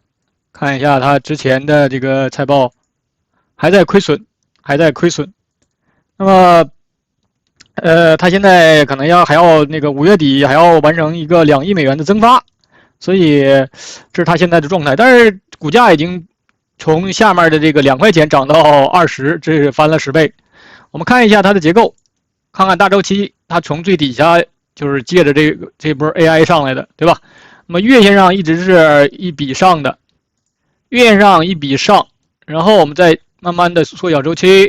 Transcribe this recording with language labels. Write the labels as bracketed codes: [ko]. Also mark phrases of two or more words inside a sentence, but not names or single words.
[zh] 看一下它之前的這個財報，還在虧損。那麼，它現在可能還要那個5月底還要完成一個2億美元的增發，所以這是它現在的狀態。但是股價已經從下面的這個2塊錢漲到20，這是翻了10倍。我們看一下它的結構，看看大周期，它從最底下就是借着這波 AI 上來的，对吧？那麼月線上一直是一筆上的，月線上一筆上，然後我們再慢慢的縮小周期。